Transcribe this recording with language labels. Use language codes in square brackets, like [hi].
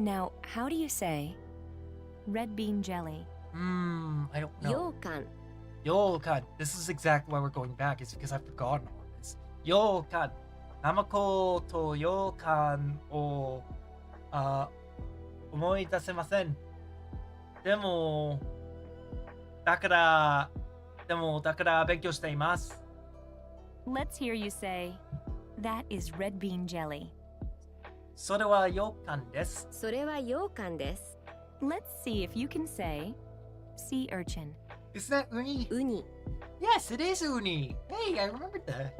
[en] Now, how do you say red bean jelly? I don't know. [ja] Yokan. Yokan. [en] This is exactly why we're going back. It's because I've forgotten all this. [ja] Yokan. Namako と Yokan を思い出せません。でもだから勉強しています。 [en] Let's hear you say, that is red bean jelly. [ja] それは羊羹です。それは羊羹です。 [en] Let's see if you can say sea urchin. Is that uni? [ja] ウニ. [en] Yes, it is uni. Hey, I remembered that.